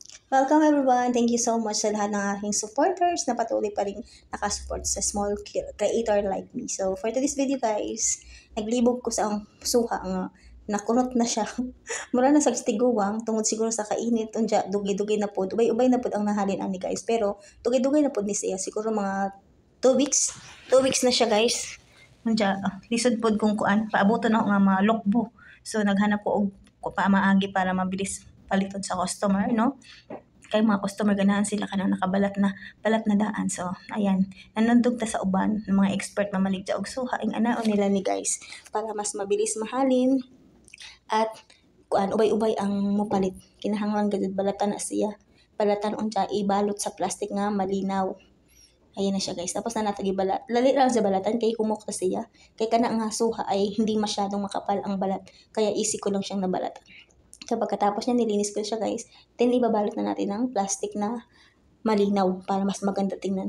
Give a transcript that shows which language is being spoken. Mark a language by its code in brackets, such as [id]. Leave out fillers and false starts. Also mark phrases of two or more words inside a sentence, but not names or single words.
[en] Welcome everyone! Thank you so much [tl] sa lahat ng aking supporters na patuloy pa rin nakasupport sa [en] small creator like me. [ceb] So [en] for today's video [ceb] guys, naglibog ko sa ang suha nga nakunot na siya. Mura na sa tiguwang tungod siguro sa kainit unja dugay-dugay na pod. Ubay-ubay na pod ang nahalin ani guys, pero dugay-dugay na pod ni siya. Siguro mga 2 weeks. 2 weeks na siya guys. Unja lisod pod kung kuan paaboton na ako nga malokbo. So naghanap ko og maagi para mabilis paliton sa customer, no? Kay mga customer ganahan sila kanang nakabalat na balat na daan. So ayan, nanundog ta sa uban ng mga expert mamaligya og suha ing anaon nila ni guys para mas mabilis mahalin at kuan ubay-ubay ang mopalit. Kinahanglan gid balatan na siya. Balatan unta ibalot sa plastic nga malinaw. Ayan na siya guys. Tapos na natagi balat. Lali lang sa balatan kay kumok na siya. Kay kana nga suha [tl] ay hindi masyadong makapal ang balat. Kaya easy ko lang siyang nabalatan. So pagkatapos niya nilinis ko siya guys, then ibabalot na natin ng plastic na malinaw para mas maganda tingnan.